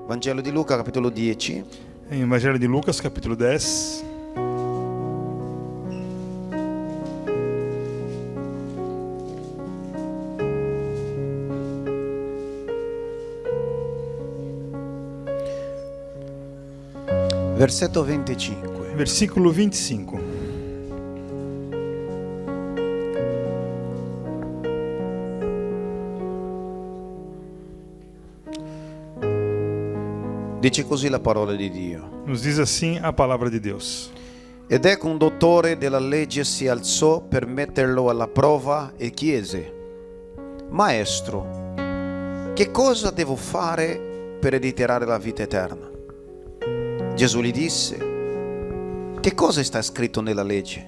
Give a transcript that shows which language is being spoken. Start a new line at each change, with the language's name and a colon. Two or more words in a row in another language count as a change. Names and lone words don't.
Italian: Vangelo di Luca, capitolo 10.
Portuguese: Em Evangelho de Lucas, capítulo 10.
Italian: Versetto 25.
Portuguese: Versículo 25.
Italian: Dice così la parola di Dio.
Portuguese: Nos diz assim a palavra de Deus.
Italian: Ed ecco un dottore della legge si alzò per metterlo alla prova e chiese: Maestro, che cosa devo fare per ereditare la vita eterna? Gesù gli disse: Che cosa sta scritto nella legge?